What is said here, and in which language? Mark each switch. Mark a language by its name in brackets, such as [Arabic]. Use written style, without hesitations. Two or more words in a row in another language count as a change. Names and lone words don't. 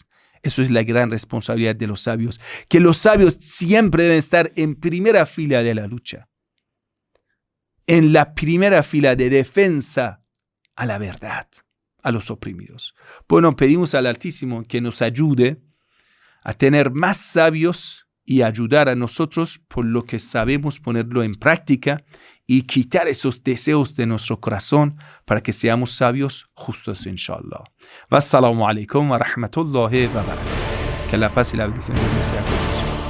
[Spanish] Eso es la gran responsabilidad de los sabios, que los sabios siempre deben estar en primera fila de la lucha, en la primera fila de defensa a la verdad, a los oprimidos. Bueno, pedimos al Altísimo que nos ayude a tener más sabios y ayudar a nosotros por lo que sabemos ponerlo en práctica y quitar esos deseos de nuestro corazón para que seamos sabios justos, inshallah. [Arabic] والسلام عليكم ورحمة الله وبركاته. [Spanish] Que la paz y la bendición de Dios sea con nosotros.